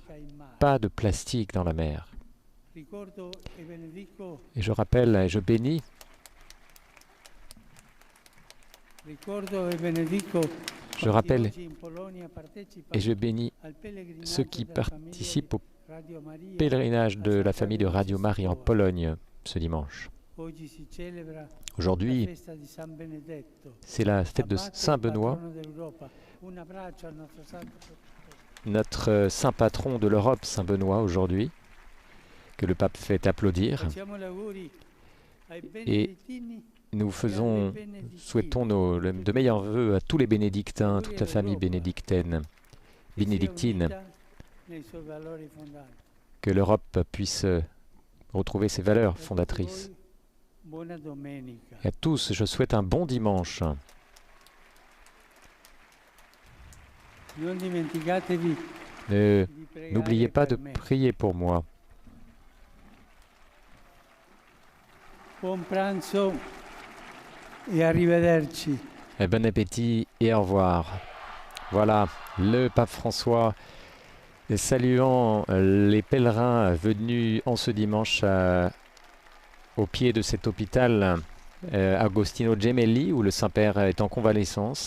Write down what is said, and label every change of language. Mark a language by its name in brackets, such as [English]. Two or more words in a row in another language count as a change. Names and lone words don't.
[French] Pas de plastique dans la mer. Et je rappelle et je bénis Je rappelle et je bénis ceux qui participent au pèlerinage de la famille de Radio Marie en Pologne ce dimanche. [Italian] Oggi si celebra la [French] Aujourd'hui, [Italian] festa di San Benedetto, [French] c'est la fête de [Italian] abate e [French] Saint Benoît, [Italian] patrono d'Europa. Un abbraccio al nostro santo protettore. [French] notre saint patron de l'Europe, Saint Benoît, aujourd'hui, que le pape fait applaudir. [Italian] Facciamo gli auguri ai [French] Et [Italian] benedettini [French] nous souhaitons de meilleurs vœux à tous les bénédictins, toute la famille bénédictine, [Italian] nei suoi valori fondali. [French] que l'Europe puisse retrouver ses valeurs [Italian] E a tutti [French] fondatrices. [Italian] voi, buona domenica. [French] Et à tous, je souhaite un bon dimanche. [Italian] Non dimenticatevi [French] Ne- [Italian] di pregare [French] N'oubliez pas de [Italian] per me. [French] prier pour moi. [Italian] Buon pranzo e arrivederci. [French] Et bon appétit et au revoir. Voilà, le pape François saluant les pèlerins venus en ce dimanche au pied de cet hôpital Agostino Gemelli, où le Saint-Père est en convalescence.